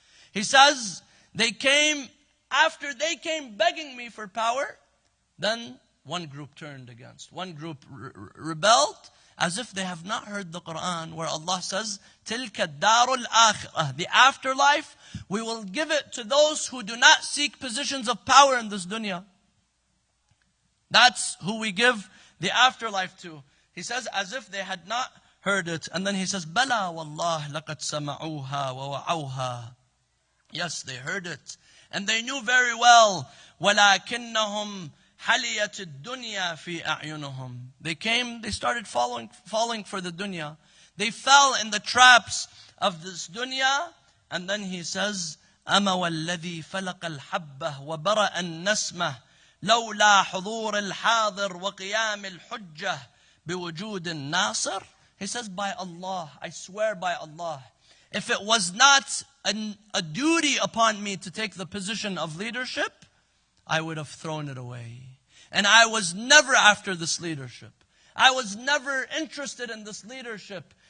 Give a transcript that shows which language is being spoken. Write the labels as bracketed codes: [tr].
[en] He says, after they came begging me for power, then one group turned against, one group rebelled, as if they have not heard the Quran, where Allah says, [ar] تِلْكَ الدَّارُ الْآخِرَةِ, [en] the afterlife, we will give it to those who do not seek positions of power in this dunya. That's who we give the afterlife to. He says, as if they had not heard it. And then he says, [ar] بَلَا وَاللَّهِ لَقَدْ سَمَعُوهَا وَوَعَوْهَا. [en] Yes, they heard it. And they knew very well, [ar] وَلَكِنَّهُمْ حَلِيَةِ الدُّنْيَا فِي أَعْيُنُهُمْ. [en] They came, they started falling for the dunya. They fell in the traps of this dunya. And then he says, [ar] أَمَا وَالَّذِي فَلَقَ الْحَبَّةِ وَبَرَأَ النَّسْمَةِ لَوْلَا حُضُورِ الْحَاضِرِ وَقِيَامِ الْحُجَّةِ بِوُجُودِ النَّاصِرِ. [en] He says, by Allah, I swear by Allah, if it was not a duty upon me to take the position of leadership, I would have thrown it away. And I was never after this leadership. I was never interested in this leadership.